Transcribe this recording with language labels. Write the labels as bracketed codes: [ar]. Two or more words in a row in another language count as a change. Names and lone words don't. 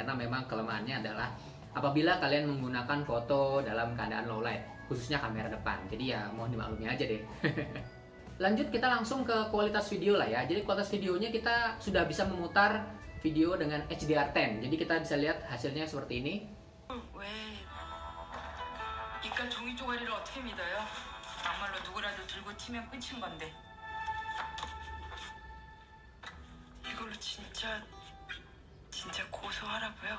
[id] Karena memang kelemahannya adalah apabila kalian menggunakan foto dalam keadaan [en] low light, [id] khususnya kamera depan. Jadi ya mohon dimaklumi aja deh. Lanjut kita langsung ke kualitas video lah ya. Jadi kualitas videonya kita sudah bisa memutar video dengan HDR10. Jadi kita bisa lihat hasilnya seperti ini. [ko] 이깟 종이 쪼가리를 어떻게 믿어요? 막말로 누구라도 들고 튀면 끝인 건데. 이걸로 진짜 고소하라고요?